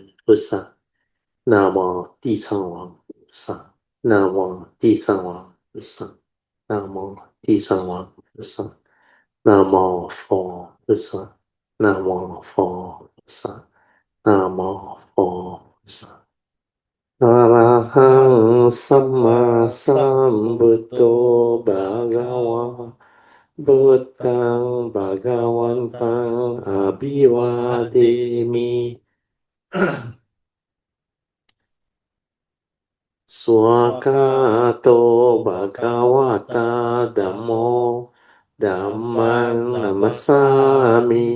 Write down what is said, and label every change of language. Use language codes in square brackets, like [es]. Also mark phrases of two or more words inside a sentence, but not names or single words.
[zh] 菩萨。南无地藏王菩萨。南无地藏王菩萨。南无地藏王菩萨。南无佛菩萨。南无佛菩萨。南无佛菩萨。 [pi] อะระหังสัมมาสัมพุทโธภะคะวะพุทธังภะคะวันตังอะภิวาเทมิ สวากาโตภะคะวะตาธัมโมธัมมังนัมมัสสามิ